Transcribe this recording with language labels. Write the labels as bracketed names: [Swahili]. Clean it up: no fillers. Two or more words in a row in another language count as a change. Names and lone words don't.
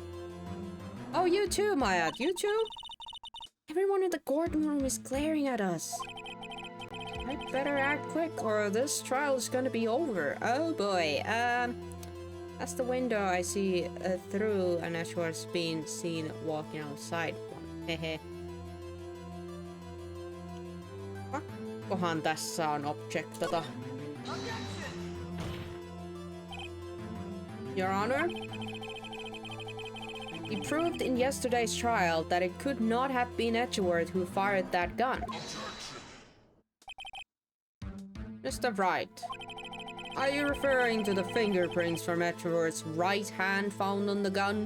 [English] Oh, you too, Maya. You too? Everyone in the courtroom is glaring at us. I'd better act quick or this trial is gonna be over. Oh boy. That's the window I see through and Edgeworth's being seen walking outside. Hehe. [Finnish] Pakkohan tässä on objectata. [English] Your Honor? He proved in yesterday's trial that it could not have been Edgeworth who fired that gun. Mr. Wright, are you referring to the fingerprints from Edgeworth's right hand found on the gun?